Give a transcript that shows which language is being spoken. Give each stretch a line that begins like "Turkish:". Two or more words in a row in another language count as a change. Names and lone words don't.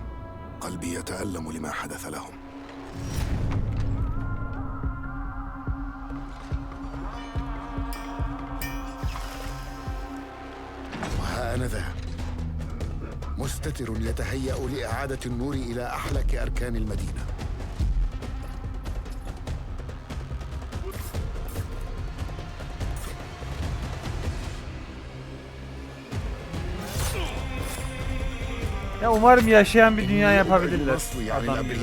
Arabic: قلبي يتألم لما حدث لهم. وها أنا ذا مستتر يتهيأ لإعادة النور إلى أحلك أركان المدينة.
Turkish: Ya umarım yaşayan bir dünya yapabilirler. Adam gibi.